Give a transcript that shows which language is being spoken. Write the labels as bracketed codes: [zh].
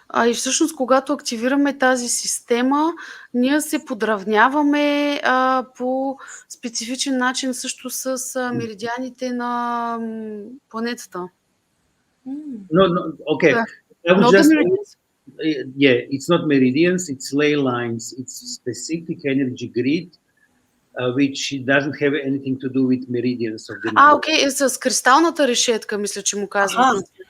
[bg] И всъщност, когато активираме тази система, ние се подравняваме по специфичен начин също с меридианите на планетата. [en] No, okay. I would Not just the meridians. Yeah, it's not meridians, it's ley lines. It's specific energy grid, which doesn't have anything to do with meridians of the number. [bg] Окей, с кристалната решетка, мисля, че му казват.